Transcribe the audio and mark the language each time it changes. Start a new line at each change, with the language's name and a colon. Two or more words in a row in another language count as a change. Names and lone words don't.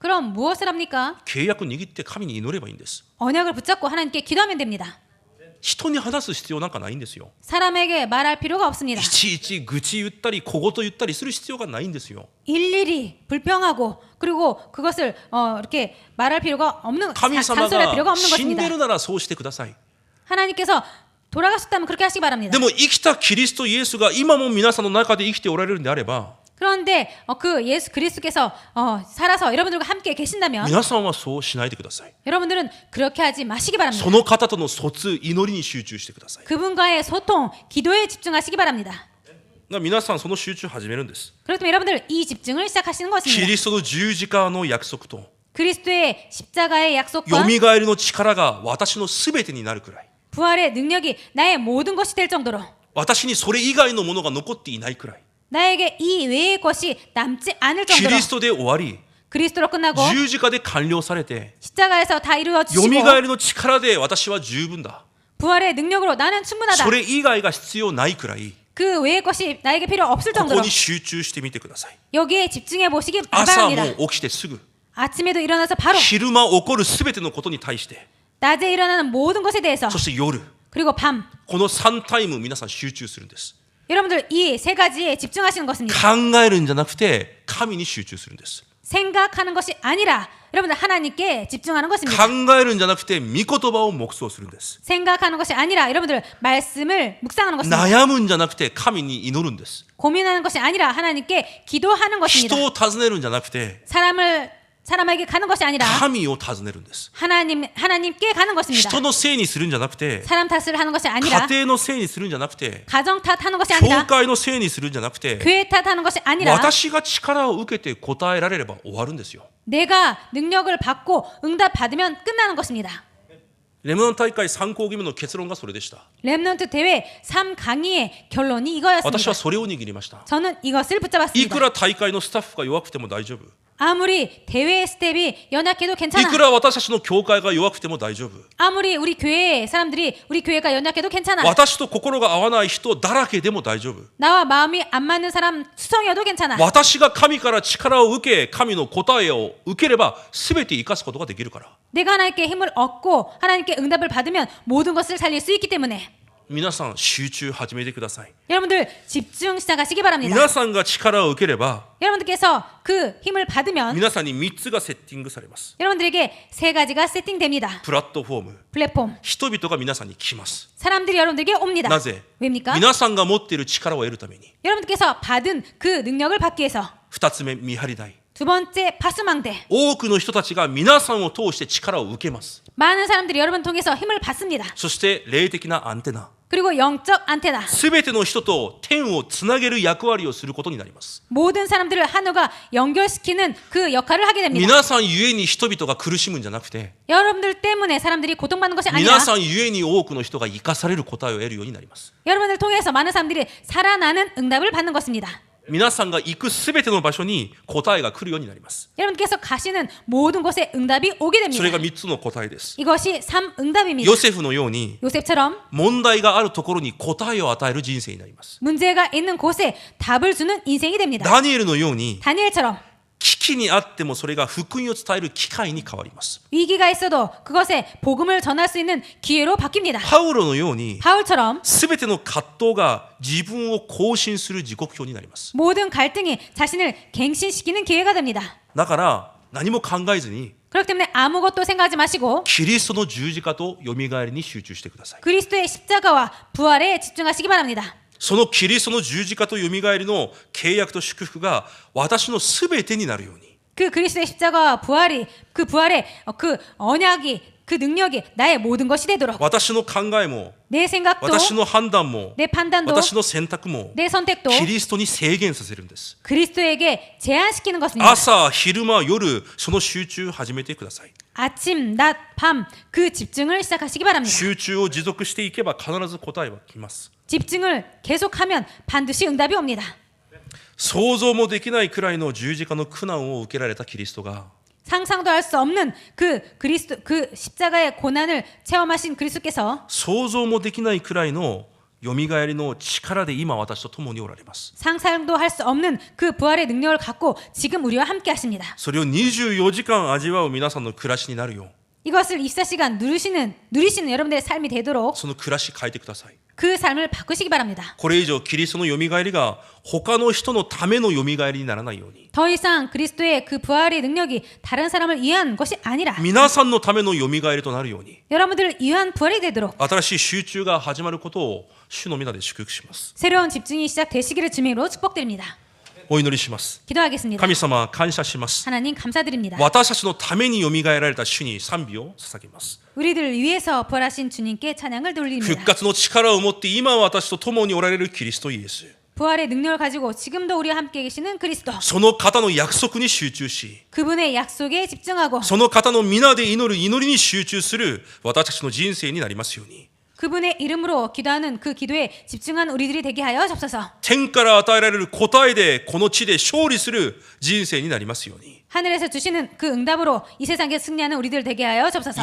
Korean: 그럼 무엇을 합니까?
Japanese: 契約握って神に祈ればいいんです。
Korean: 언약을 붙잡고 하나님께 기도하면 됩니다.
Japanese: 人に話す必要なんかないんですよ。
Korean: 사람에게 말할 필요가 없습니다.
Japanese: いちいち愚痴言ったり小言言ったりする必要がないんですよ。
Korean: 일일이 불평하고 그리고 그것을 이렇게 말할 필요가 없는
Japanese: 神様
Korean: 잔소리할 필요가
Japanese: が
Korean: 없는
Japanese: 死ん
Korean: 것입니다.
Japanese: でるならそうしてください。
Korean: 하나님께서 돌아가셨다면 그렇게 하시기 바랍니다.
Japanese: でも生きたキリストイエスが今も皆さんの中で生きておられるんであれば
Korean: 그런데 그 예수 그리스도께서 살아서 여러분들과 함께 계신다면
Japanese: 皆さんはそうしないでください。
Korean: 여러분들은 그렇게 하지 마시기 바랍니다.
Japanese: その方との疎通、祈りに集中してください。
Korean: 그분과의 소통, 기도에 집중하시기 바랍니다.
Japanese: 皆さんその集中を始めるんです。
Korean: 그렇다면 여러분들 이 집중을 시작하시는
Japanese: キ
Korean: 것입니다.
Japanese: リストの十字架の約束と
Korean: 그리스도의 십자가의
Japanese: よ
Korean: 약속과
Japanese: みがえりの力が私のすべてになるくらい
Korean: 부활의 능력이 나의 모든 것이 될 정도로
Japanese: 私にそれ以外のものが残っていないくらい
Korean: 나에게 이 외의 것이 남지 않을
Japanese: キ
Korean: 정도로
Japanese: リストで終わり
Korean: 그리스도로 끝나고
Japanese: 十字架で完了されて
Korean: 십자가에서 다
Japanese: よ
Korean: 이루어지시고
Japanese: みがえりの力で私は十分だ。
Korean: 부활의 능력으로 나는 충분하다.
Japanese: それ以外が必要ないくらい
Korean: 그 외의 것이 나에게 필요 없을
Japanese: ここ
Korean: 정도로
Japanese: に集中してみてください。
Korean: 여기에 집중해 보시기
Japanese: 朝
Korean: 바랍니다.
Japanese: もう起きてすぐ
Korean: 아침에도 일어나서 바로
Japanese: 昼間起こるすべてのことに対して
Korean: 낮에 일어나는 모든 것에 대해서
Japanese: そして夜
Korean: 그리고 밤
Japanese: この3タイム皆さん集中するんです。
Korean: 여러분들 이 세 가지에 집중하시는 것입니다.
Japanese: 考えるんじゃなくて神に集中するんです。
Korean: 생각하는 것이 아니라 여러분들 하나님께 집중하는
Japanese: 考
Korean: 것입니다.
Japanese: えるんじゃなくて御言葉を黙想するんです。
Korean: 생각하는 것이 아니라 여러분들 말씀을 묵상하는 것입니다.
Japanese: 悩むんじゃなくて神に祈るんです。
Korean: 고민하는 것이 아니라 하나님께 기도하는 것입니다.
Japanese: 人を尋ねるんじゃなくて
Korean: 사람에게 가는 것이 아니라
Japanese: 神を尋ねるんです。
Korean: 하나님께 가는 것입니다.
Japanese: 人のせいにするんじゃなくて
Korean: 사람 탓을 하는 것이 아니라
Japanese: 家庭のせいにするんじゃなくて
Korean: 가정 탓하는 것이
Japanese: 教
Korean: 아니라
Japanese: 会のせいにするんじゃなくて
Korean: 교회 탓하는 것이 아니라
Japanese: 私が力を受けて答えられれば終わるんですよ。
Korean: 내가 능력을 받고 응답 받으면 끝나는 것입니다.
Japanese: レムナン大会参考義務の結論がそれでした。
Korean: 랩넌트 대회 3강의의 결론이
Japanese: 私
Korean: 이거였습니다.
Japanese: はそれを握りました。
Korean: 저는 이것을
Japanese: い
Korean: 붙잡았습니다.
Japanese: くら大会のスタッフが弱くても大丈夫。
Korean: 아무리 대회 스텝이 연약해도
Japanese: い
Korean: 괜찮아.
Japanese: くら私たちの教会が弱くても大丈夫。
Korean: 아무리 우리 교회 사람들이 우리 교회가 연약해도 괜찮아.
Japanese: 私と心が合わない人だらけでも大丈夫。
Korean: 나와 마음이 안 맞는 사람 수성이어도 괜찮아.
Japanese: 私が神から力を受け、神の答えを受ければ全て生かすことができるから。
Korean: 내가 하나님께 힘을 얻고 하나님께 응답을 받으면 모든 것을 살릴 수 있기 때문에
Japanese: 皆さん集中始めてください。
Korean: 여러분들 집중 시작하시기 바랍니다.
Japanese: 皆さんが力を受ければ
Korean: 여러분들께서 그 힘을 받으면
Japanese: 皆さんに3つがセッティングされます。
Korean: 여러분들에게 세 가지가 세팅됩니다.
Japanese: プラットフォーム。
Korean: 플랫폼.
Japanese: 人々が皆さんに来ます。
Korean: 사람들이 여러분들에게 옵니다.
Japanese: なぜ
Korean: 왜입니까?
Japanese: 皆さんが持っている力を得るために。
Korean: 여러분들께서 받은 그 능력을 받기 위해서
Japanese: 2 つ目、見張り台。
Korean: 두 번째 파수망대.
Japanese: 多くの人たちが皆さんを通して力を受けます。
Korean: 많은 사람들이 여러분 통해서 힘을 받습니다.
Japanese: そして霊的なアンテナ。
Korean: 그리고 영적 안테나.
Japanese: すべての人と天をつなげる役割をすることになります。
Korean: 모든 사람들을 하나가 연결시키는 그 역할을 하게 됩니다.
Japanese: 皆さんゆえに人々が苦しむんじゃなくて、
Korean: 여러분들 때문에 사람들이 고통받는 것이 아니라
Japanese: 皆さんゆえに多くの人が生かされる答えを得るようになります。
Korean: 여러분들 통해서 많은 사람들이 살아나는 응답을 받는 것입니다.
Japanese: 皆さんが行くすべての場所に答えが来るようになります。
Korean: 여러분께서 가시는 모든 곳에 응답이 오게
Japanese: それ
Korean: 됩니다.
Japanese: が3つの答えです。
Korean: 이것이 3응답입니다.
Japanese: ヨセフのように
Korean: 요셉처럼
Japanese: 問題があるところに答えを与える人生になります。
Korean: 문제가 있는 곳에 답을 주는 인생이 됩니다.
Japanese: ダニエルのように
Korean: 다니엘처럼
Japanese: 危機にあってもそれが福音を伝える機会に変わります。
Korean: 위기가 있어도 그것에 복음을 전할 수 있는 기회로 바뀝니다.
Japanese: パウロのように
Korean: 바울처럼
Japanese: すべての葛藤が自分を更新する時刻表になります。
Korean: 모든 갈등이 자신을 갱신시키는 기회가 됩니다.
Japanese: だから何も考えずに
Korean: 그렇기 때문에 아무것도 생각하지 마시고
Japanese: キリストの十字架とよみがえりに集中してください。
Korean: 그리스도의 십자가와 부활에 집중하시기 바랍니다.
Japanese: そのキリストの十字架とよみがえりの契約と祝福が私のすべてになるように
Korean: 그 그리스도의 십자가와 부활이 그 부활의 그 언약이 그 능력이 나의 모든 것이 되도록
Japanese: 私の考えも
Korean: 내 생각도
Japanese: 私の判断も
Korean: 내 판단도
Japanese: 私の選択も
Korean: 내 선택도
Japanese: キリストに制限させるんです。
Korean: 그리스도에게 제한시키는 것입니다.
Japanese: 朝、昼間、夜、その集中を始めてください。
Korean: 아침, 낮, 밤 그 집중을 시작하시기 바랍니다.
Japanese: 集中を持続していけば必ず答えは来ます。
Korean: 집중을 계속하면 반드시 응답이 옵니다.
Japanese: 想像もできないくらいの十字架の苦難を受けられたキリストが
Korean: 상상도 할 수 없는 그 십자가의 고난을 체험하신 그리스도께서
Japanese: 想像もできないくらいのよみがえりの力で今私と共におられます。
Korean: 상상도 할 수 없는 그 부활의 능력을 갖고 지금 우리와 함께 하십니다.
Japanese: それを24時間味わう皆さんの暮らしになるよう
Korean: 이것을 24시간 누리시는 여러분들의 삶이 되도록
Japanese: その暮らし変えてください。
Korean: 그 삶을 바꾸시기 바랍니다.
Japanese: これ以上キリストのよみがえりが他の人のためのよみがえりにならないように
Korean: 더 이상 그리스도의 그 부활의 능력이 다른 사람을 위한 것이 아니라
Japanese: 皆さんのためのよみがえりとなるように
Korean: 여러분들을 위한 부활이 되도록
Japanese: 新しい集中が始まることを主の皆で祝福します。
Korean: 새로운 집중이 시작되시기를 주님으로 축복드립니다.
Japanese: お祈りします。
Korean: 기도하겠습니다.
Japanese: 神様感謝します。
Korean: 하나님 감사드립니다.
Japanese: 私たちのためによみがえられた主に賛美を捧げます。
Korean: 우리들을 위해서 부활하신 주님께 찬양을
Japanese: 復
Korean: 돌립니다.
Japanese: 活の力を持って今私と共におられるキリストイエス、
Korean: 부활의 능력을 가지고 지금도 우리와 함께 계시는 그리스도
Japanese: その方の約束に集中し、
Korean: 그분의 약속에 집중하고
Japanese: その方の皆で祈る祈りに集中する私たちの人生になりますように、
Korean: 그분의 이름으로 기도하는 그 기도에 집중한 우리들이 되게 하여 주옵소서.
Japanese: 天から与えられる答えでこの地で勝利する人生になりますように
Korean: 하늘에서 주시는 그 응답으로 이 세상에 승리하는 우리들 되게 하여 주옵소서.